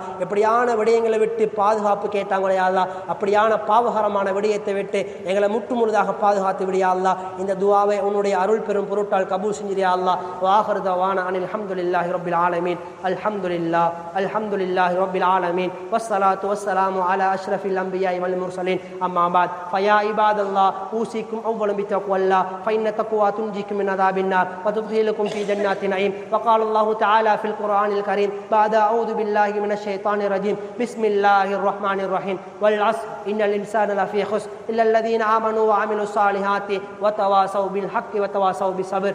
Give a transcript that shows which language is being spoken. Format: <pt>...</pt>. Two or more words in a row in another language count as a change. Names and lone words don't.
<ta>எப்படியான விடயங்களை விட்டு பாதுகாப்பு கேட்டாங்களே</ta> <ar>يا الله,</ar> <ta>அப்படியான பாவகரமான விடயத்தை விட்டு எங்களை முற்றுமுழுதாக பாதுகாத்து விடியா அல்லாஹ். இந்த துஆவை உன்னுடைய அருள் பெரும் பொருட்டால் கபூல் செஞ்சியா அல்லாஹ்.</ta> <ar>وآخر دعوانا أن الحمد لله رب العالمين. الحمد لله رب العالمين. والصلاة والسلام على أشرف الأنبياء والمرسلين. أما بعد، فيا عباد الله، أوصيكم أولا بتقوى الله، فإن التقوى تنجيكم من عذاب النار وتدخلكم في جنات النعيم. وقال الله تعالى في القرآن الكريم بعد أعوذ بالله من الشيطان الرجيم بسم الله الرحمن الرحيم والعصر إن الإنسان لفي خسر إلا الذين آمنوا وعملوا الصالحات وتواصوا بالحق وتواصوا بالصبر.</ar>